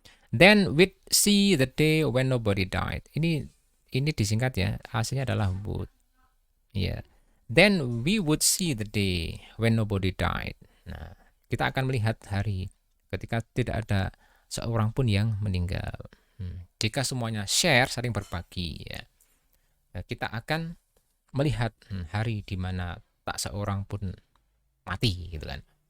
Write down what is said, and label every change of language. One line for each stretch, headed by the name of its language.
English: Then we'd see the day when nobody died.
Indonesian: Ini disingkat ya, hasilnya adalah would. Ya. Yeah.
English: Then we would see the day when nobody died.
Indonesian: Nah, kita akan melihat hari ketika tidak ada seorang pun yang meninggal. Jika semuanya share, saling berbagi ya. Kita akan melihat hari di mana tak seorang pun mati gitu kan.